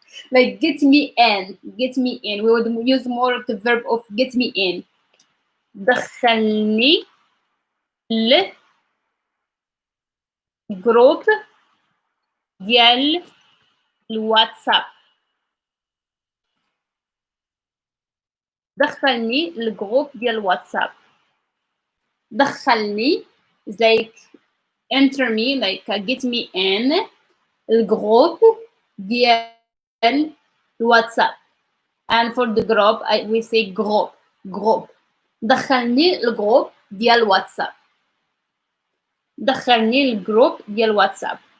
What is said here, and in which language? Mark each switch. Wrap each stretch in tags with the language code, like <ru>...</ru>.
<en>Like get me in, get me in. We would use more of the verb of get me in.</en> <ar>دخلني الجروب ديال الواتساب. دخلني الجروب ديال الواتساب.</ar> <en>دخلني is like enter me, like get me in</en> <ar>الجروب ديال الواتساب.</ar> <en>And for the group we say group.</en> <ar>دخلني الجروب ديال الواتساب. دخلني الجروب ديال الواتساب.</ar>